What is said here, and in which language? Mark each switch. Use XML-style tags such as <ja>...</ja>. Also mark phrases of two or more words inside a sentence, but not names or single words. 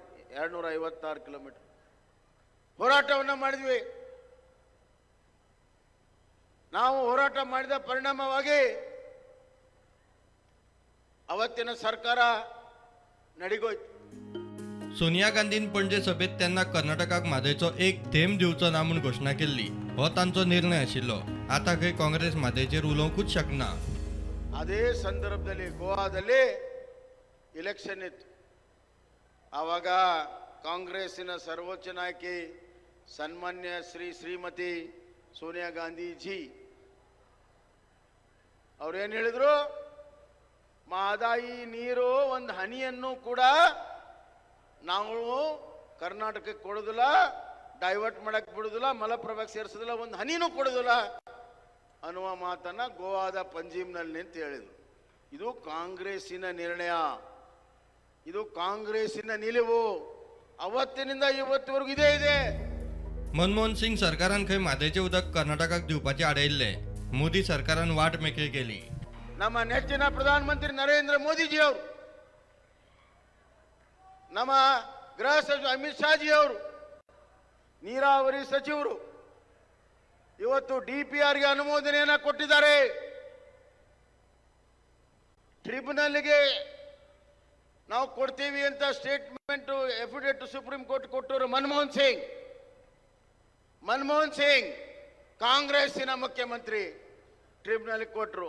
<kn>256 ಕಿಲೋಮೀಟರ್ ಹೋರಾಟವನ್ನು ಮಾಡಿದ್ವಿ. ನಾವು ಹೋರಾಟ ಮಾಡಿದ ಪರಿಣಾಮವಾಗಿ ಅವತ್ತಿನ ಸರ್ಕಾರ ನಡಿಗೋಯ್ತು.</kn> <kok>सोनिया गांधीन पणजे सभेत तेन्ना कर्नाटकाक म्हादयचो एक थेंब दिवचो ना म्हूण घोशणा केल्ली. हो तांचो निर्णय आशिल्लो. आतां खंय काँग्रेस म्हादयचेर उलोवंकूच शकना.</kok> <kn>ಅದೇ ಸಂದರ್ಭದಲ್ಲಿ ಗೋವಾದಲ್ಲಿ ಇಲೆಕ್ಷನ್ ಇತ್ತು. ಆವಾಗ ಕಾಂಗ್ರೆಸ್ಸಿನ ಸರ್ವೋಚ್ಚ ನಾಯಕಿ ಸನ್ಮಾನ್ಯ ಶ್ರೀಮತಿ ಸೋನಿಯಾ ಗಾಂಧೀಜಿ ಅವ್ರೇನು ಹೇಳಿದ್ರು, ಮಹದಾಯಿ ನೀರು ಒಂದು ಹನಿಯನ್ನು ಕೂಡ ನಾವು ಕರ್ನಾಟಕಕ್ಕೆ ಕೊಡೋದಿಲ್ಲ, ಡೈವರ್ಟ್ ಮಾಡಕ್ಕೆ ಬಿಡೋದಿಲ್ಲ, ಮಲಪ್ರಭಾಕ್ಕೆ ಸೇರಿಸೋದಿಲ್ಲ, ಒಂದು ಹನಿನೂ ಕೊಡೋದಿಲ್ಲ ಅನ್ನುವ ಮಾತನ್ನ ಗೋವಾದ ಪಂಜೀಮ್ನಲ್ಲಿ ನಿಂತು ಹೇಳಿದ್ರು. ಇದು ಕಾಂಗ್ರೆಸ್ಸಿನ ನಿರ್ಣಯ, ಇದು ಕಾಂಗ್ರೆಸ್ಸಿನ ನಿಲುವು. ಅವತ್ತಿನಿಂದ ಇವತ್ತಿವರೆಗೂ ಇದೇ ಇದೆ.</kn> <kok>मनमोहन सिंग सरकारान खंय म्हादयचे उदक कर्नाटकाक दिवपाचे आडयल्ले. मोदी सरकारान वाट मेकळी केली.</kok> <kn>ನಮ್ಮ ನೆಚ್ಚಿನ ಪ್ರಧಾನಮಂತ್ರಿ ನರೇಂದ್ರ ಮೋದಿಜಿ ಅವರು, ನಮ್ಮ ಗೃಹ ಸಚಿವ ಅಮಿತ್ ಶಾಜಿ ಅವರು, ನೀರಾವರಿ ಸಚಿವರು ಇವತ್ತು DPRಗೆ ಅನುಮೋದನೆಯನ್ನ ಕೊಟ್ಟಿದ್ದಾರೆ. ಟ್ರಿಬ್ಯುನಲ್ಗೆ ನಾವು ಕೊಡ್ತೀವಿ ಅಂತ</kn> <en>statement affidavit Supreme Court</en> <kn>ಕೊಟ್ಟವರು ಮನಮೋಹನ್ ಸಿಂಗ್ ಕಾಂಗ್ರೆಸ್ಸಿನ ಮುಖ್ಯಮಂತ್ರಿ ಟ್ರಿಬ್ಯುನಲ್ ಕೊಟ್ಟರು.</kn>